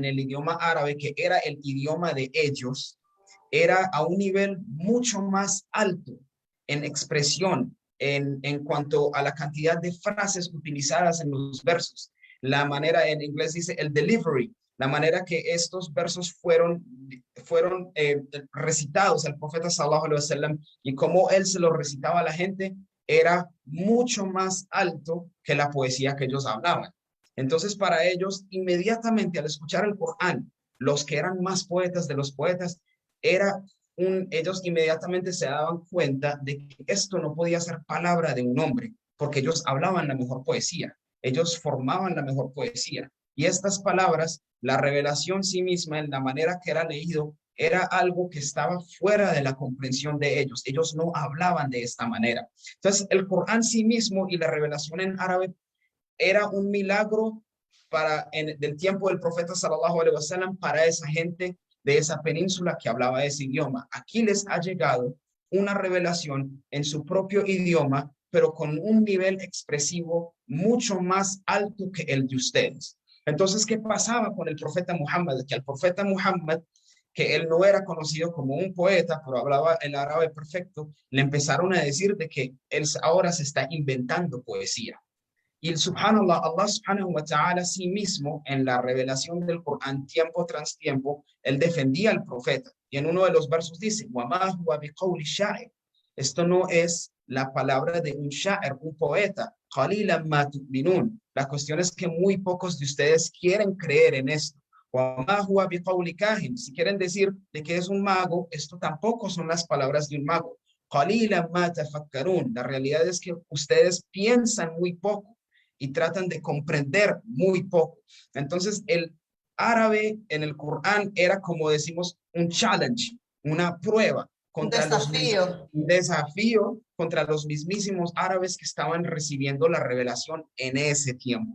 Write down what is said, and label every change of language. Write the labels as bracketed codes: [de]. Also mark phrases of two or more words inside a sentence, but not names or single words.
[es] el idioma árabe, que era el idioma de ellos, era a un nivel mucho más alto en expresión, en cuanto a la cantidad de frases utilizadas en los versos, la manera, en inglés dice el delivery, la manera que estos versos fueron recitados al profeta [ar] صلى الله عليه وسلم, [es] y cómo él se los recitaba a la gente, era mucho más alto que la poesía que ellos hablaban. Entonces, para ellos, inmediatamente al escuchar el Corán, los que eran más poetas de los poetas, ellos inmediatamente se daban cuenta de que esto no podía ser palabra de un hombre, porque ellos hablaban la mejor poesía, ellos formaban la mejor poesía. Y estas palabras, la revelación sí misma, en la manera que era leído, era algo que estaba fuera de la comprensión de ellos. Ellos no hablaban de esta manera. Entonces, el Corán sí mismo y la revelación en árabe era un milagro del tiempo del profeta [ar] صلى الله عليه وسلم [es] para esa gente de esa península que hablaba ese idioma. Aquí les ha llegado una revelación en su propio idioma, pero con un nivel expresivo mucho más alto que el de ustedes. Entonces, ¿qué pasaba con el profeta Muhammad? Que al profeta Muhammad, que él no era conocido como un poeta, pero hablaba el árabe perfecto, le empezaron a decir de que él ahora se está inventando poesía. Y el subhanallah, [ar] الله سبحانه وتعالى [es] sí mismo, en la revelación del Corán, tiempo tras tiempo, él defendía al profeta. Y en uno de los versos dice, [ar] وَمَا هُوَ بِقَوْلِ شَاعِرٍ. [es] Esto no es la palabra de un sha'ir, un poeta. [ar] قَلِيلًا مَا تُؤْمِنُونَ. [es] La cuestión es que muy pocos de ustedes quieren creer en esto. [ar] وَمَا هُوَ بِقَوْلِ كَاهِنٍ. [es] Si quieren decir de que es un mago, esto tampoco son las palabras de un mago. [ar] قَلِيلًا مَا تَفَكَّرُونَ. [es] La realidad es que ustedes piensan muy poco y tratan de comprender muy poco. Entonces, el árabe en el Corán era, como decimos, un challenge, una prueba Un contra desafío. un desafío contra los mismísimos árabes que estaban recibiendo la revelación en ese tiempo.